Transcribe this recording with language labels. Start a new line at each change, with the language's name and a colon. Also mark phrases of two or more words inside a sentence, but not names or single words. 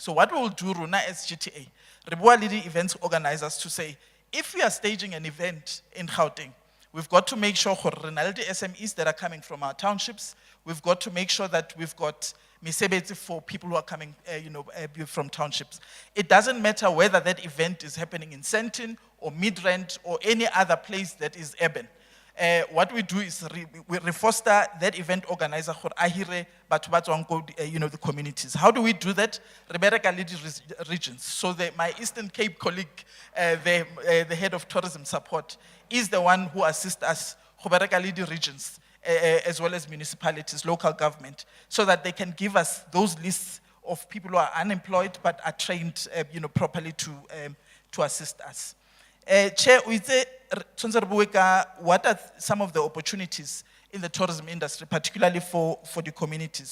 English: So what we will do, Runa, as GTA, we will work with the events organizers to say, if we are staging an event in Gauteng, we've got to make sure for the SMEs that are coming from our townships, we've got to make sure that we've got misebetsi for people who are coming from townships. It doesn't matter whether that event is happening in Sentin or Midrand or any other place that is urban. What we do is we foster that event organizer for ahire
Southern Sotho: batho ba tswang ko
English: the communities. How do we do that?
Southern Sotho: Re bereka le di regions.
English: So my Eastern Cape colleague, the head of tourism support, is the one who assists us
Southern Sotho: go bereka le di regions
English: as well as municipalities, local government, so that they can give us those lists of people who are unemployed but are trained properly to assist us. Chair, what are some of the opportunities in the tourism industry, particularly for the communities?